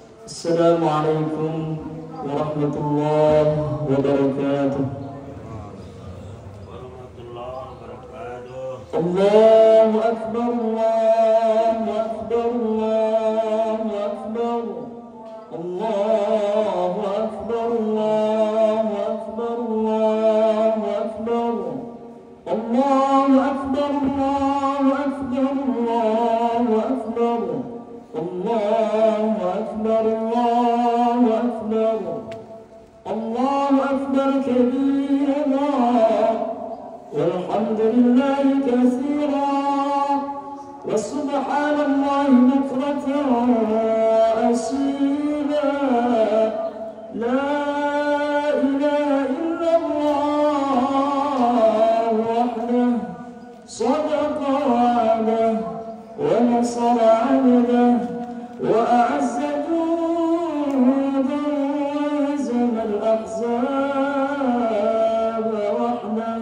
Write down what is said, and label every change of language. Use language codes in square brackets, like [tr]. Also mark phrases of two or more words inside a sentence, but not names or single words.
[ar] السلام عليكم ورحمة الله وبركاته. الله أكبر، الله أكبر، الله أكبر. الله أكبر، الله أكبر، الله أكبر. الله أكبر، الله أكبر، الله أكبر. الله أكبر، الله أكبر. الله أكبر كبيرا والحمد لله كثيرا وسبحان الله بكرة وأصيلا. لا إله إلا الله وحده صدق وعده ونصر عبده وأعز جنده وهزم الأحزاب وحده.